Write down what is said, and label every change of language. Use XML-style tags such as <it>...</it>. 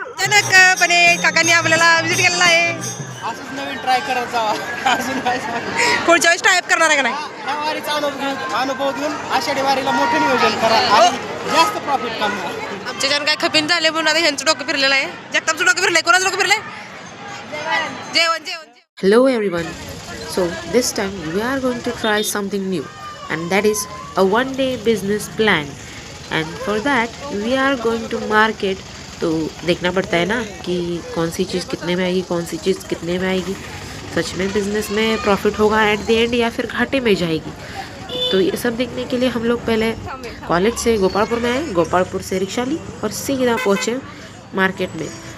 <mr>अचानकपणे काकांनी आपल्याला विजिट केलेला आहे. असंच नवीन ट्राय करत जावा. अजून काय पुढच्या वेळेस टाईप करणार आहे का नाही. ह्या वारीचा अनुभव घेऊन आषाढी वारीला मोठं नियोजन करा आणि जास्त प्रॉफिट कमवा. आमच्या जण काय खपिन झाले म्हणून आता ह्यांचं डोकं फिरलेलं आहे. जगतापचं डोकं फिरलंय. कोणाचं डोकं फिरलंय. जेवण जेवण.</mr> <en>Hello everyone. So this time we are going to try something new, and that is a one day business plan. And for that we are going to market.</en> <hi>तो देखना पड़ता है ना कि कौन सी चीज़ कितने में आएगी, कौन सी चीज़ कितने में आएगी, सच में बिज़नेस में प्रॉफिट होगा</hi> <en>at the end</en> <hi>या फिर घाटे में जाएगी. तो ये सब देखने के लिए हम लोग पहले कॉलेज से गोपालपुर में आए, गोपालपुर से रिक्शा ली और सीधा पहुँचे मार्केट में.</hi>